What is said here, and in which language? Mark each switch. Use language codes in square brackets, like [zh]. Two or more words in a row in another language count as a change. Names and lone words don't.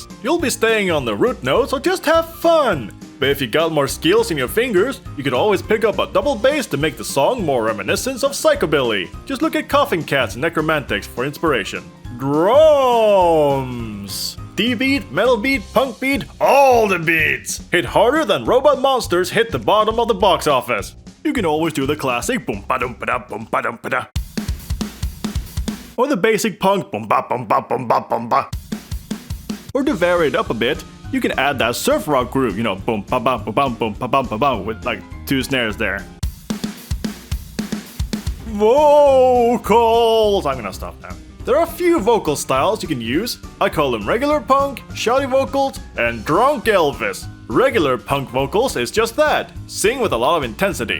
[en] You'll be staying on the root note, so just have fun. But if you got more skills in your fingers, you could always pick up a double bass to make the song more reminiscent of psychobilly. Just look at Coughing Cats and Necromantics for inspiration. Drums! D-beat, metal beat, punk beat, all the beats! Hit harder than Robot Monsters hit the bottom of the box office. You can always do the classic boom ba dum ba da boom ba dum ba da. Or the basic punk boom ba boom ba boom ba boom ba. Or to vary it up a bit, you can add that surf rock groove, you know, boom ba ba ba bum boom ba bum ba bum with like 2 snares there. Vocals! I'm gonna stop now. There are a few vocal styles you can use. I call them regular punk, shouty vocals, and drunk Elvis. Regular punk vocals is just that, sing with a lot of intensity.